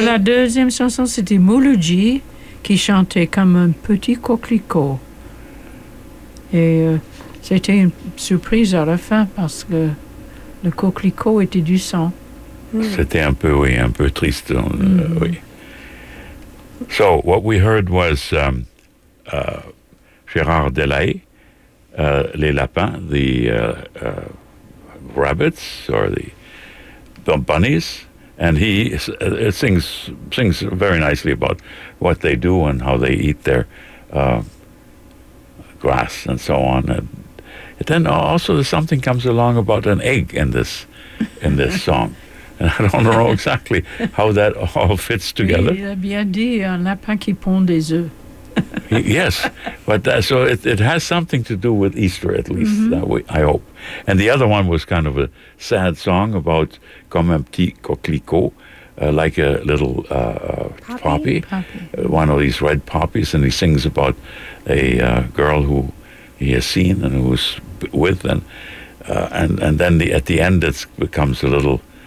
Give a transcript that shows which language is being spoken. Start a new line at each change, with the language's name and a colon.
French: La deuxième chanson, c'était Mouloudji, qui chantait comme un petit coquelicot. Et c'était une surprise à la fin, parce que le coquelicot était du sang. Mm. C'était un peu, oui, un peu triste, oui.
English: So, what we heard was... Gérard de la Haye,
French: les lapins,
English: the rabbits or the bunnies, and he sings very nicely about what they do and how they eat their grass and so on. And then also something comes along about an egg in this song. And I don't know exactly how that all fits together.
French: Il a bien dit, un lapin qui pond des œufs.
English: Yes, but so it has something to do with Easter, at least, mm-hmm. that way, I hope. And the other one was kind of a sad song about
French: comme un petit coquelicot,
English: like a little poppy. One of these red poppies, and he sings about a girl who he has seen and who's with, and then at the end it becomes a little